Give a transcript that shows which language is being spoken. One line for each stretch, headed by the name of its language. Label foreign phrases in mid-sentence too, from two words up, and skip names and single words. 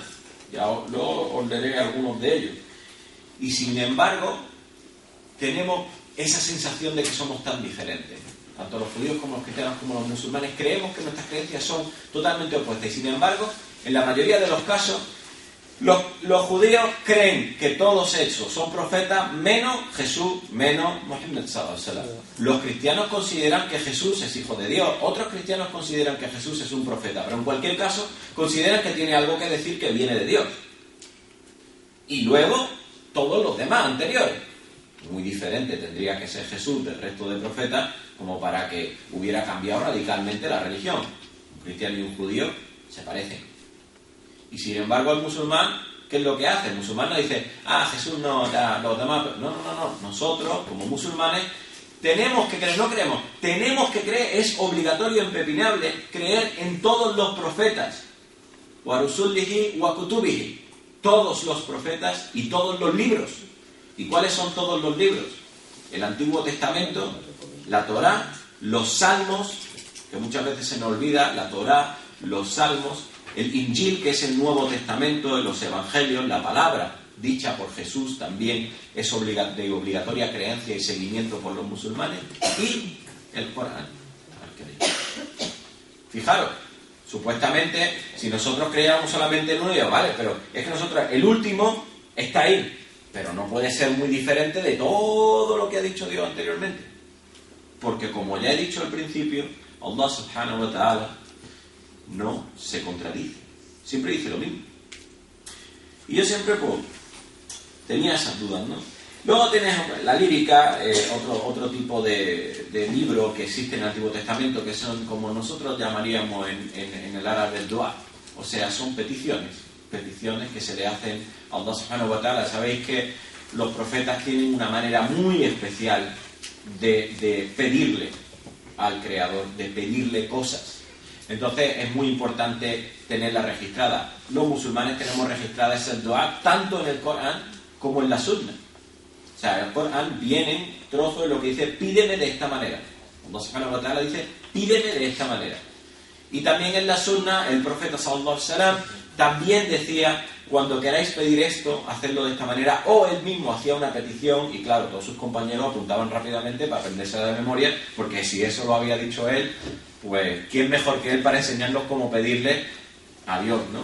Spanish: Ya luego os leeré algunos de ellos. Y sin embargo, tenemos esa sensación de que somos tan diferentes. Tanto los judíos como los cristianos como los musulmanes creemos que nuestras creencias son totalmente opuestas. Y sin embargo, en la mayoría de los casos, los judíos creen que todos ellos son profetas, menos Jesús, menos Muhammad
Arabic: صلى الله عليه وسلم.
Spanish: Los cristianos consideran que Jesús es hijo de Dios. Otros cristianos consideran que Jesús es un profeta. Pero en cualquier caso, consideran que tiene algo que decir que viene de Dios. Y luego, todos los demás anteriores. Muy diferente tendría que ser Jesús del resto de profetas como para que hubiera cambiado radicalmente la religión. Un cristiano y un judío se parecen. Y sin embargo el musulmán, ¿qué es lo que hace? El musulmán no dice, Jesús no, los demás... No. Nosotros, como musulmanes, tenemos que creer, no creemos, tenemos que creer, es obligatorio, impepinable, creer en todos los profetas.
Arabic: ورسله وكتبه.
Spanish: Todos los profetas y todos los libros. ¿Y cuáles son todos los libros? El Antiguo Testamento, la Torá, los Salmos, que muchas veces se nos olvida, la Torá, los Salmos, el Injil, que es el Nuevo Testamento, los Evangelios, la palabra dicha por Jesús también es de obligatoria creencia y seguimiento por los musulmanes, y el Corán. Fijaros, supuestamente, si nosotros creíamos solamente en uno, vale, pero es que nosotros, el último está ahí, pero no puede ser muy diferente de todo lo que ha dicho Dios anteriormente. Porque como ya he dicho al principio,
Arabic: الله سبحانه وتعالى
Spanish: no se contradice, siempre dice lo mismo. Y yo siempre tenía esas dudas, ¿no? Luego tienes la lírica, otro tipo de libro que existe en el Antiguo Testamento, que son como nosotros llamaríamos en el árabe dua, o sea, son peticiones que se le hacen a
Arabic: الله سبحانه وتعالى.
Spanish: Sabéis que los profetas tienen una manera muy especial de pedirle al Creador, de pedirle cosas. Entonces es muy importante tenerla registrada. Los musulmanes tenemos registrada esa dua tanto en el Corán como en la Sunna. O sea, en el Corán vienen trozos de lo que dice, pídeme de esta manera.
Arabic: الله سبحانه وتعالى
Spanish: dice, pídeme de esta manera. Y también en la Sunna, el profeta
Arabic: صلى الله عليه وسلم
Spanish: también decía, cuando queráis pedir esto, hacedlo de esta manera, o él mismo hacía una petición, y claro, todos sus compañeros apuntaban rápidamente para aprenderse de memoria, porque si eso lo había dicho él, pues ¿quién mejor que él para enseñarnos cómo pedirle a Dios, ¿no?